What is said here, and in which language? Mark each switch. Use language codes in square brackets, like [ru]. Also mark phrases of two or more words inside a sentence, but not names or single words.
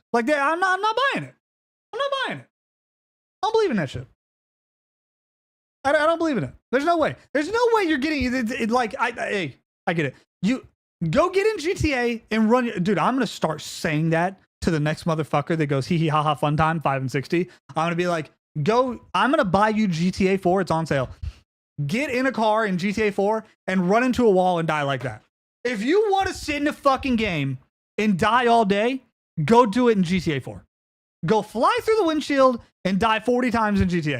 [en] Like I'm not buying it. I'm not buying it. I don't believe in that shit. I don't believe in it. There's no way. There's no way you're getting it. Like I get it. You go get in GTA and run. Dude, I'm gonna start saying that to the next motherfucker that goes hee hee ha ha fun time 5 and 60. I'm gonna be like, go. I'm gonna buy you GTA 4. It's on sale. Get in a car in GTA 4 and run into a wall and die like that. If you want to sit in a fucking game and die all day, go do it in GTA 4. Go fly through the windshield and die 40 times in GTA.